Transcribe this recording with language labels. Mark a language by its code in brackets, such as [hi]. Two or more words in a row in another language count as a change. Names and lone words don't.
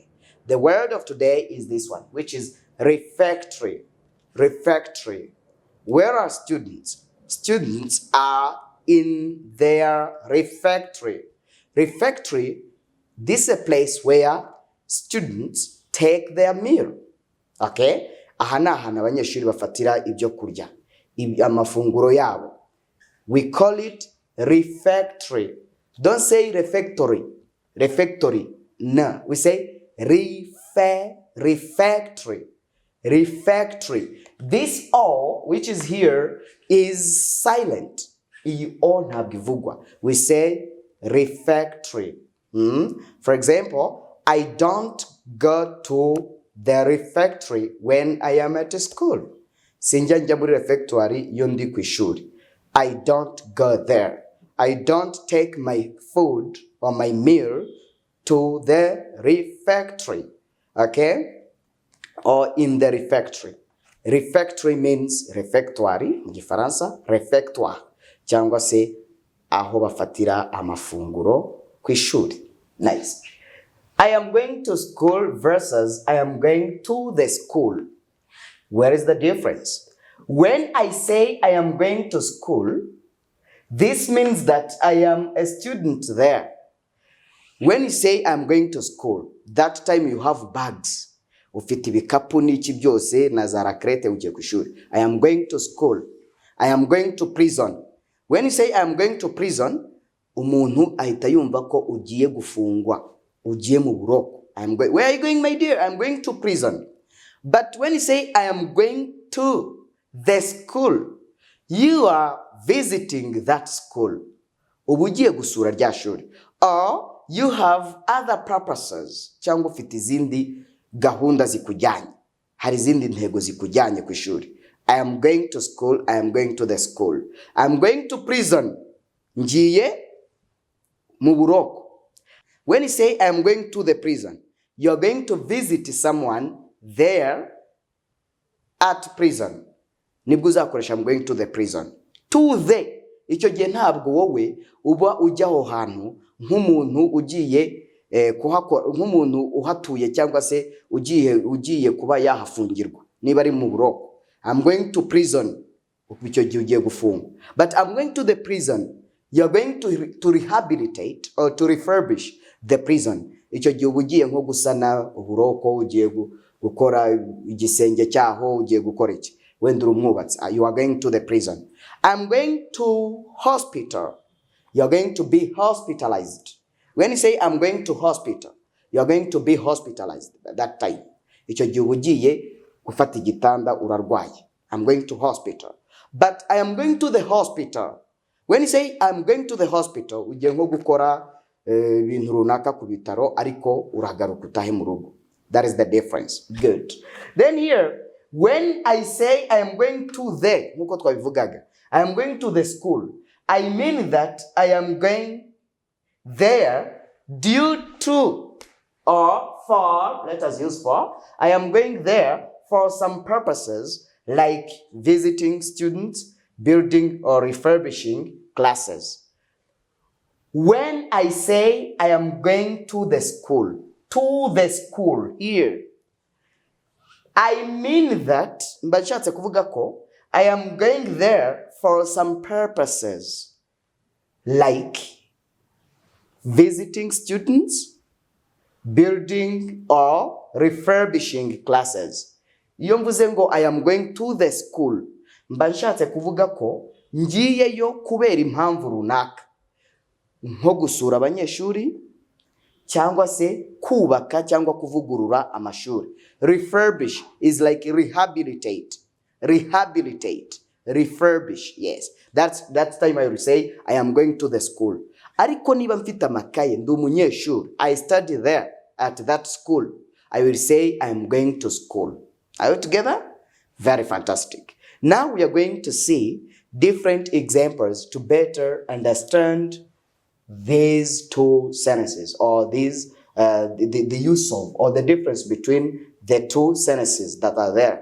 [en] The word of today is this one, which is refectory. Refectory. Where are students? Students are in their refectory. Refectory, this is a place where students take their meal. Okay? [rw] Aha ni ahantu abanyeshuri bafatira ibyo kurya, amafunguro yabo. [en] We call it refectory. Don't say refectory. Refectory. No. We say refectory. Refectory. This O, which is here, is silent. We say refectory. For example, I don't go to the refectory when I am at school. [rw] Sinja njya muri refectory iyo ndi ku ishuri. [en] I don't go there. I don't take my food or my meal to the refectory. Okay? Or in the refectory. [rw] Refectory means refectoire mu Gifaransa, refectoire cyangwa se aho bafatira amafunguro ku ishuri. [en] Nice. I am going to school versus I am going to the school. Where is the difference? When I say I am going to school, this means that I am a student there. When you say I'm going to school, that time you have bags. [rw] Ufite ibikapu n'iki byose na za rakrete ugiye ku ishuri. [en] I am going to school. I am going to prison. When you say I am going to prison, [rw] umuntu ahita yumva ko ugiye gufungwa, ugiye mu buroko. [en] Where are you going, my dear? I'm going to prison. But when you say I am going to the school, you are visiting that school. [rw] Ubugiye gusura rya shuri. [en] Or you have other purposes. [rw] Cyangwa ufite izindi gahunda zikujyanye. Hari izindi ntego zikujyanye ku ishuri. [en] I am going to school, I am going to the school. I am going to prison. [rw] Ngiye mu buroko. [en] When you say I am going to the prison, you are going to visit someone there at prison. [rw] Nibwo uzakoresha [en] I'm going to the prison. To the, [rw] icyo gihe ntabwo wowe uba ujya aho hantu nk'umuntu ugiye nk'umuntu uhatuye cyangwa se ugiye kuba yahafungirwa niba ari mu buroko. [en] I'm going to prison, [rw] icyo gihe ugiye gufungwa. [en] But I'm going to the prison, you're going to rehabilitate or to refurbish the prison. [rw] Icyo gihe ugiye nko gusana uburoko, ugiye gukora igisenge cyaho, ugiye gukora iki. [en] When you are going to the prison. I'm going to hospital. You're going to be hospitalized. When you say I'm going to hospital, you're going to be hospitalized at that time. [rw] icyo gihe ugiye gufata igitanda urarwaye. [en] I'm going to hospital. But I am going to the hospital. When you say I'm going to the hospital, [rw] ugiye nko gukora ibintu runaka ku bitaro ariko uragaruka utahe mu rugo. [en] That is the difference. Good. Then here, when I say I am going to the, [rw] nkuko twabivugaga, [en] I am going to the school, I mean that I am going there due to or for, let us use for, I am going there for some purposes like visiting students, building or refurbishing classes. When I say I am going to the school here, I mean that, [rw] mbashatse kuvuga ko, [en] I am going there for some purposes like visiting students, building or refurbishing classes. [rw] Iyo mvuze ngo [en] I am going to the school, [rw] mbanshatse kuvuga ko ngiyeyo kubera impamvu runaka, nko gusura abanyeshuri cyangwa se kubaka cyangwa kuvugurura amashuri. [en] Refurbish is like rehabilitate, refurbish. Yes, that's time I will say I am going to the school. [rw] Ariko niba mfite amakaye ndi umunyeshuri, [en] I study there at that school, I will say I am going to school. Are you together? Very fantastic. Now we are going to see different examples to better understand these two sentences, or these the use of, or the difference between the two sentences that are there.